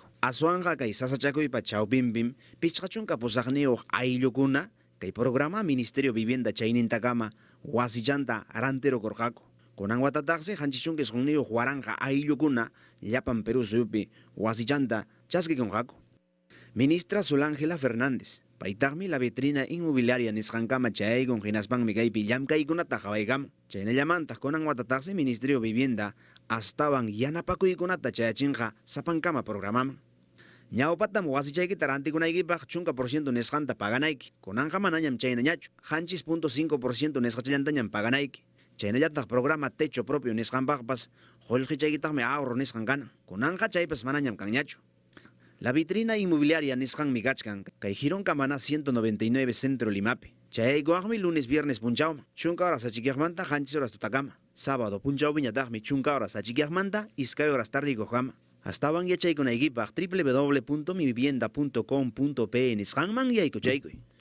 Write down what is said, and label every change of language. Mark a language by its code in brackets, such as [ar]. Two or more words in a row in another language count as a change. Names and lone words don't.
[qu] Aswanqa kay sasachakuypa chawpinpim pichqachunka pusaqniyuq ayllukuna kay programa Ministerio Vivienda chaynintakama wasillanta arantero korqaku. Kunan watataqsi hanchichunka isqunniyuq waranja ayllukuna llapan Perú suyupi wasillanta chaskikunqaku. Ministra Solángela Fernández, paytaqmi la vitrina inmobiliaria nisqankama chayaykun hinaspanmi kaypi llamkaykunata qhawaykam. Chaynallamantaq kunan watataqsi Ministerio Vivienda astawan yanapakuykunata chayachinqa sapankama programaman. Ñawpatam wasichaykita rantikunaykipaq chunka porciento nisqanta paganayki. Kunanqa manañam chaynañachu, hanchis 0.5% nisqachallantañam paganayki. Chaynallataq programa Techo Propio nisqanpaqpas qullqichaykitaqmi ahorro nisqan kanan. Kunanqa chaypas manañam kanñachu. La vitrina inmobiliaria nisqanmi kachkan kay Gironka mana 199 Centro Limapi. Chayaykuaqmi [es] lunes viernes [qu] punchawman, chunka horas achikyaqmanta hanchis horas tutakama. Sábado punchawpiñataqmi chunka horas achikyaqmanta iskay horas tardikuqkama. Astawan yachaykunaykipaq www.mivivienda.com.pe nisqanman yaykuchaykuy.